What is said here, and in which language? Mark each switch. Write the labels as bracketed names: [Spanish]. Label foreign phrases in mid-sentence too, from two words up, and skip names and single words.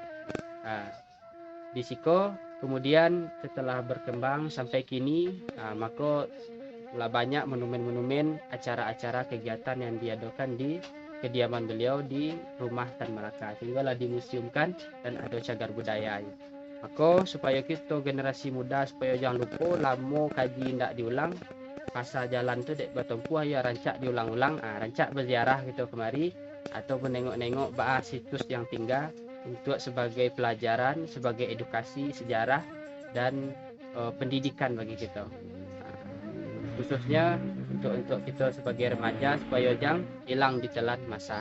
[Minangkabau] Di Siko [Indonesian] kemudian setelah berkembang sampai kini maka banyak monumen-monumen, acara-acara kegiatan yang diadakan di kediaman beliau di rumah Tan Malaka, sehinggalah dimuseumkan dan ada cagar budayanya. Maka supaya kita generasi muda supaya jangan lupa lama [Minangkabau] kaji ndak diulang, pasal jalan tu dek bertempuh ya rancak diulang-ulang, rancak berziarah [Indonesian] gitu kemari atau menengok-nengok situs yang tinggal untuk sebagai pelajaran, sebagai edukasi sejarah dan pendidikan bagi kita. Khususnya untuk kita sebagai remaja supaya jangan hilang ditelan masa.